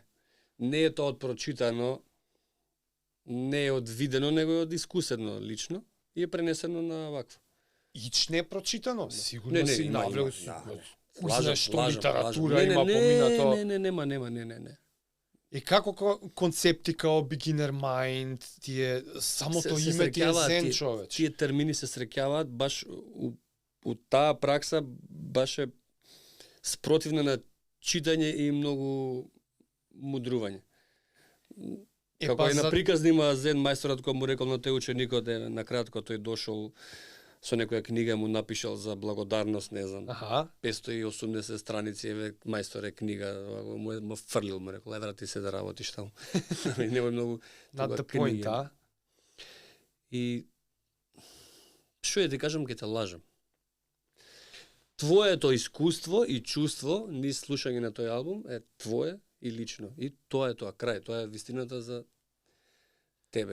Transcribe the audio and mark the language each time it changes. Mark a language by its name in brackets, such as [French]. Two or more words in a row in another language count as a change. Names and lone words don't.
[Macedonian] Не е тоа од прочитано, не е од видено, него е од искусено лично и е пренесено на вакво. Ич не е прочитано, сигурно Не, не, си има, навлегол, има, да. Узнаеш што Лажам, литература лажам. има поминато. Не, нема. И како концепти као [English] beginner mind, [Macedonian] тие самото Се име ти е среќаваат зен човеч. Тие термини се среќаваат баш у таа пракса баш е спротивна на читање и многу мудрување. Како и на приказни има зен мајсторот кој му рекол на тој ученикот, на кратко тој дошол со некоја книга му напишал за благодарност, не знам. Аха. 580 страници, еве мајсторе книга, му фрлил, му рекол, врати се да работиш таму. Немој многу [English] Not the point, [Macedonian] а? И што ја ти кажам, ќе те лажам. Твоето искуство и чувство низ слушање на тој албум е твое и лично. И тоа е тоа, крај. Тоа е вистината за тебе.